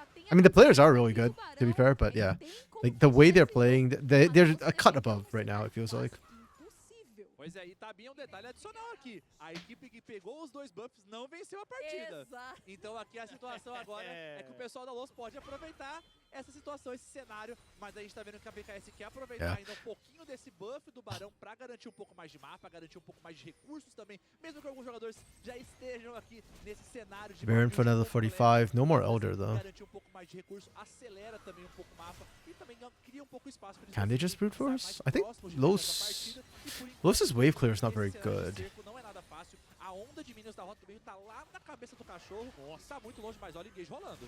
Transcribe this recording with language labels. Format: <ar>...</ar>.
<en>I mean, the players are really good, to be fair, but yeah. Like, the way they're playing, they're a cut above right now, it feels like.</en> <pt>Pois é, e tá bem um detalhe adicional aqui. A equipe que pegou os 2 buffs não venceu a partida. Exato. Então aqui a situação agora é que o pessoal da Lowe's pode aproveitar essa situação, esse cenário, mas a gente tá vendo que a VKS quer aproveitar ainda um pouquinho desse buff do Barão pra garantir um pouco mais de mapa, garantir um pouco mais de recursos também, mesmo que alguns jogadores já estejam aqui nesse cenário de</pt> <en>Baron for another 45. No more Elder, though.</en> <pt>Garantir um pouco mais de recurso, acelera também um pouco o mapa e também cria um pouco de espaço.</pt> <en>Can they just brute force? I think Lowe's wave clear is not very good.</en> <pt>Não é nada fácil. A onda de minions da rota do meio tá lá na cabeça do cachorro. Tá muito longe, mas olha o engage rolando.</pt>